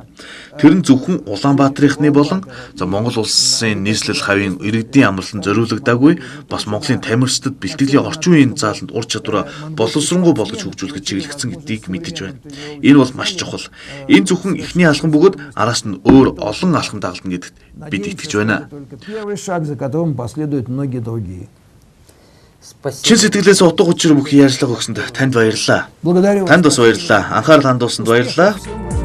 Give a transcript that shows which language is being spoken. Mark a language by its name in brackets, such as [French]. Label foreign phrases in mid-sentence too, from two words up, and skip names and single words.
[Mongolian] Тэр нь зөвхөн Улаанбаатарынхны болон Монгол улсын нийслэл хавийн иргэдийн амралтанд зориулагдаагүй бас Монголын тамирчдад бэлтгэлийн орчин үеийн зааланд ур чадвараа боловсронгуй болгож хөгжүүлэхэд чиглэгдсэн гэдгийг мэдэж байна. Энэ бол маш чухал. Энэ зөвхөн эхний алхам бөгөөд араас нь өөр олон алхам дагалдана гэдэгт бид итгэж байна. [Russian] Первый шаг, за которым последуют многие другие. [Mongolian] Чин сэтгэлээс утга учир бүх ярьцлага өгсөнд танд баярлалаа. Танд бас баярлалаа. Анхаарал хандуулсанд баярлалаа.